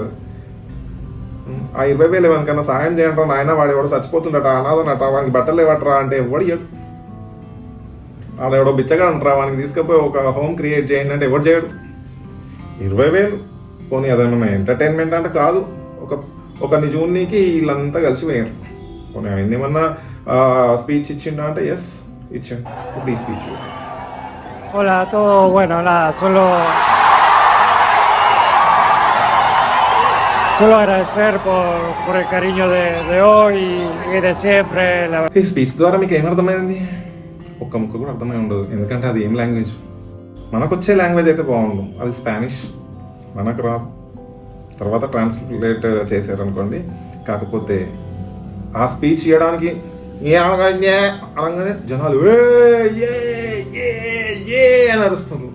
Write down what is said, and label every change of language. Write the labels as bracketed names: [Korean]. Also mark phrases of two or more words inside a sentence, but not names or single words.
[Telugu] ఆ 20,000 ఎవరికన్నా సాయం చేయండి నాయన, వాడు ఎవడో చచ్చిపోతుండట, అనాథనట, వానికి బట్టలు ఇవ్వట్రా అంటే ఎవడు వాడు ఎవడో బిచ్చగా అంటారా, వానికి తీసుకుపోయి ఒక [English] home create [Telugu] చేయండి అంటే ఎవడు చేయడు. 20,000 పోనీ అదేమన్నా ఎంటర్టైన్మెంట్ అంటే కాదు, ఒకరిని జూన్నీకి వీళ్ళంతా కలిసిపోయారు. పోనీ ఆయన ఏమన్నా స్పీచ్ ఇచ్చిండా అంటే ఎస్ ఇచ్చాను. ఇప్పుడు ఈ స్పీచ్ [Spanish] Hola a todos, bueno, nada, solo agradecer por el cariño de hoy y de siempre. [Telugu] ఈ స్పీచ్ ద్వారా మీకు ఏమర్థమైంది? ఒక్క ముక్క కూడా అర్థమై ఉండదు, ఎందుకంటే అది ఏం లాంగ్వేజ్. మనకు వచ్చే లాంగ్వేజ్ అయితే బాగుండు, అది స్పానిష్, మనకు రా. తర్వాత ట్రాన్స్లేట్ చేశారనుకోండి. కాకపోతే ఆ స్పీచ్ ఇవ్వడానికి అనగానే జనాలు ఏ అని అరుస్తున్నారు.